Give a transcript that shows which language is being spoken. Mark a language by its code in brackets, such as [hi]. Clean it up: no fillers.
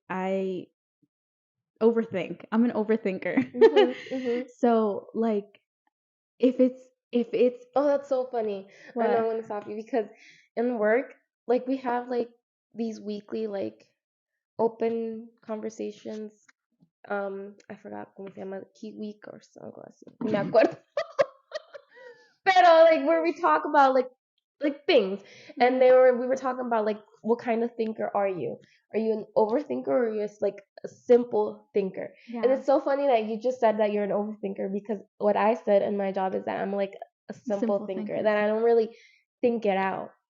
[en] I overthink. I'm an overthinker. Mhm. Mhm. So like if it's Oh, that's so funny. I know I'm what? gonna stop you because in work, like we have like these weekly like open conversations. I forgot [es] cómo se llama, [en] Key Week or [es] algo así. Ni me acuerdo. Pero [en] like where we talk about like things, and we were talking about like what kind of thinker are you? Are you an overthinker or are you just like a simple thinker? And Yeah. it's so funny that you just said that you're an overthinker because what I said in my job is that I'm like a simple thinker, that I don't really think it out.